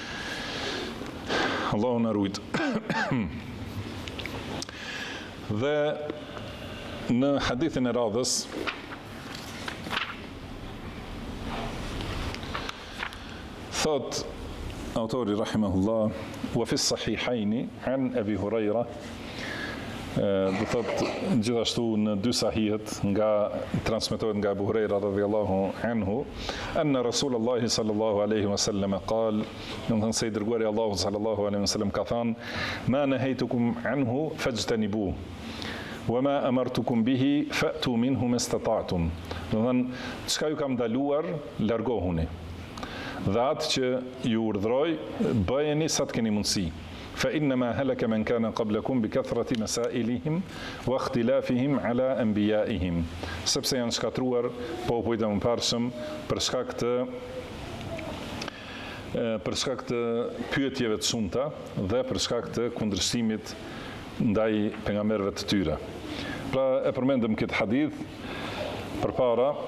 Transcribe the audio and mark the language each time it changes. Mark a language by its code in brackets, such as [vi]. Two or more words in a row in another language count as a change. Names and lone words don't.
[sq] Allahu na ruaj. Dhe në hadithin e radhës thot autori [ar] رحمه الله وفي الصحيحين عن أبي Huraira, [sq] do thot gjithashtu në dy sahihet transmetohet nga Abu Huraira [ar] رضي الله عنه أن رسول الله صلى الله عليه وسلم قال, [sq] do thënë se i dërguari Allahu [ar] صلى الله عليه وسلم [sq] ka thënë [ar] ما نهيتكم عنه فاجتنبوه وما أمرتكم به فأتوا منه ما استطعتم. [sq] Do thënë çka ju kam ndaluar largohuni, dhe atë që ju urdhroj bëjeni sa të keni mundësi. [ar] فإنما هلك من كان قبلكم بكثرة مسائلهم واختلافهم على أنبيائهم. [sq] Sepse janë shkatruar popujt e mëparshëm për shkak të pyetjeve të shumta dhe për shkak të kundërshtimit ndaj pejgamberëve të tyre. Pra e përmendëm këtë hadith përpara.